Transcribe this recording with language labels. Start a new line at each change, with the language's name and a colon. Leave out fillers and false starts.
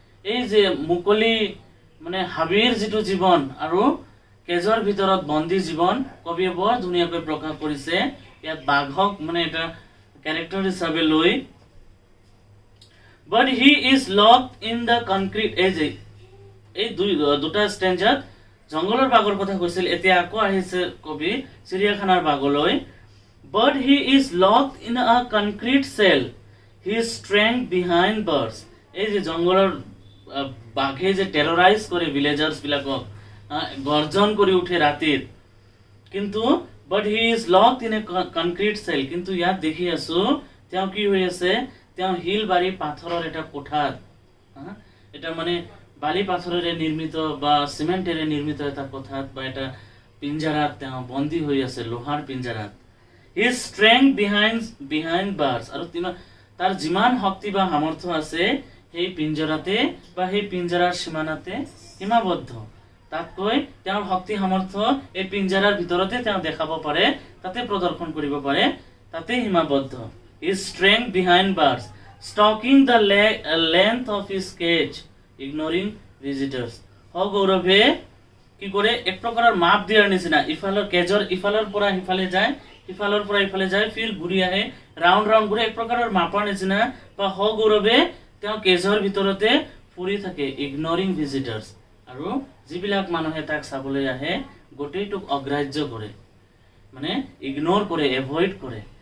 Assamese: এই যে মুকলি মানে হাবিৰ যিটো জীৱন আৰু কেজৰ ভিতৰত বন্দী জীৱন কবিয়ে বৰ ধুনীয়াকৈ প্ৰকাশ কৰিছে। ইয়াত বাঘক মানে এটা ক্যাৰেক্টাৰ হিচাপে লৈ
English: but he is locked in the concrete
Assamese: এই দুটা স্টেঞ্জাত জংগলৰ বাঘৰ কথা কৈছিল। এতিয়া আকৌ আহিছে কবি চিৰিয়াখানাৰ বাঘলৈ।
English: but he is locked in a concrete cell, his strength behind bars।
Assamese: এই যে জংগলৰ বাঘে যে টেৰৰাইজ কৰে ভিলেজাৰ্স বিলাকক, গৰ্জন কৰি উঠে ৰাতিত, কিন্তু
English: but he is locked in a concrete cell।
Assamese: কিন্তু ইয়াত দেখি আছো তেওঁ কি হৈ আছে, তেওঁ হিল বাৰী পাথৰৰ এটা কোঠাত, এটা মানে বালি পাথৰেৰে নিৰ্মিত বা সিমেন্টেৰে নিৰ্মিত এটা কোঠাত বা এটা পিঞ্জাৰাত তেওঁ বন্দী হৈ আছে, লোহাৰ পিঞ্জাৰাত।
English: his strength behind bars।
Assamese: আৰু তাৰ যিমান শক্তি বা সামৰ্থ্য আছে সেই পিঞ্জৰাতে বা সেই পিঞ্জৰাৰ সীমানাতে সীমাবদ্ধ। তাতকৈ তেওঁৰ শক্তি সামৰ্থ্য এই পিঞ্জৰাৰ ভিতৰতে তেওঁ দেখাব পাৰে, তাতে প্ৰদৰ্শন কৰিব পাৰে, তাতে সীমাবদ্ধ।
English: his strength behind bars, stalking the length of his cage, ignoring visitors।
Assamese: সগৌৰৱে কি কৰে, এক প্ৰকাৰৰ মাপ দিয়াৰ নিচিনা ইফালৰ কেজৰ ইফালৰ পৰা সিফালে যায়, ইফালৰ পৰা ইফালে যায়, ফিৰ ঘূৰি আহে, ৰাউণ্ড ঘূৰি এক প্ৰকাৰৰ মাপৰ নিচিনা বা সগৌৰৱে তেওঁ কেজৰ ভিতৰতে ফুৰি থাকে,
English: Ignoring visitors.
Assamese: আৰু যিবিলাক মানুহে তাক চাবলৈ আহে গোটেইটোক অগ্ৰাহ্য কৰে, মানে ইগনোৰ কৰে, এভইড কৰে।